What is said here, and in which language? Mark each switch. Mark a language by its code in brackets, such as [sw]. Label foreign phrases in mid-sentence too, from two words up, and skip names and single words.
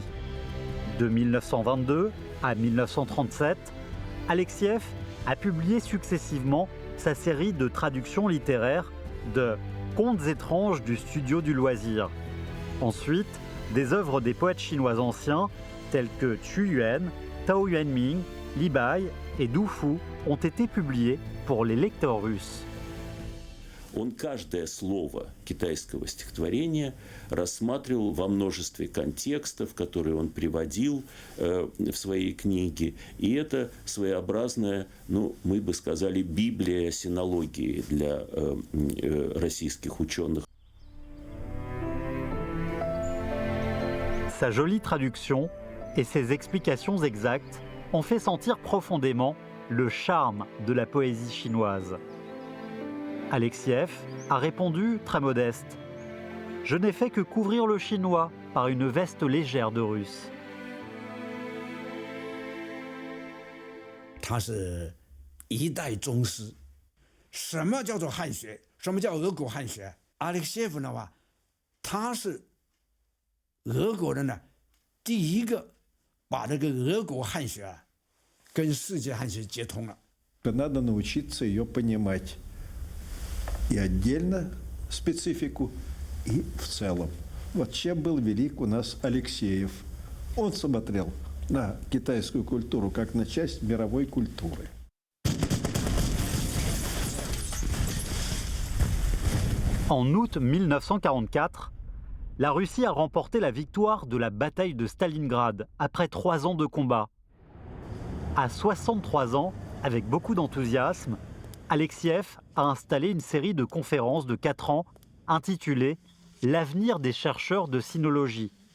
[fr] De 1922 à 1937, Alexiev a publié successivement sa série de traductions littéraires de Contes étranges du studio du loisir. Ensuite, des œuvres des poètes chinois anciens tels que Qu Yuan, Tao Yuanming, Li Bai et Du Fu ont été publiées pour les lecteurs russes. [ru] Он каждое слово китайского стихотворения рассматривал во множестве контекстов, которые он приводил в своей книге. И это своеобразная, мы бы сказали, библия синологии для российских ученых. [fr] Sa jolie traduction et ses explications exactes ont fait sentir profondément le charme de la poésie chinoise. Alexiev a répondu très modeste « Je n'ai fait que couvrir le chinois par une veste légère de russe. » [zh] 他是一代宗师。什么叫做汉学？什么叫俄国汉学？阿列克谢夫的话，他是俄国人呢第一个把这个俄国汉学跟世界汉学接通了。 [ru] Надо научиться ее понимать. И отдельно специфику, и в целом. Вот чем был велик у нас Алексеев. Он смотрел на китайскую культуру как на часть мировой культуры. [fr] En août 1944, la Russie a remporté la victoire de la bataille de Stalingrad après 3 ans de combat. À 63 ans, avec beaucoup d'enthousiasme, Alexiev a installé une série de conférences de 4 ans intitulée « L'avenir des chercheurs de sinologie ».